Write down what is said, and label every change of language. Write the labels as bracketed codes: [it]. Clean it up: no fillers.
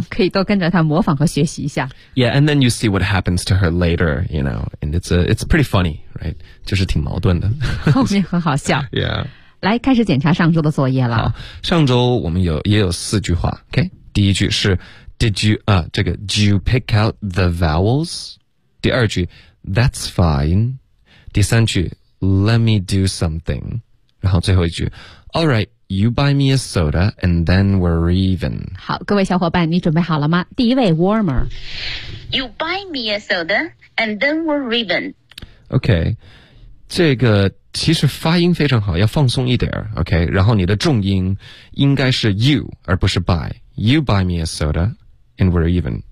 [zh] S 2> 可以多跟着她模仿和学习一下。 [en] Yeah, and then you see what happens to her later, you know, and it's pretty funny, right? [zh] 就是挺矛盾的。后面很好笑。 [en] Yeah. [zh] 来开始检查上周的作业了。好，上周我们也有四句话。 [en] OK, [zh] 第一句是 [en] Did you pick out the vowels? [zh] 第二句 [en] That's fine. [zh] 第三句 [en] Let me do something. [zh] 然后最后一句 [en] All right, you buy me a soda and then we're even. [zh] 好，各位小伙伴你准备好了吗？第一位 Warmer. [en] You buy me a soda and then we're even. [zh] OK,这个其实发音非常好，要放松一点 OK, 然后你的重音应该是 you 而不是 buy. [en] You buy me a soda and we're even.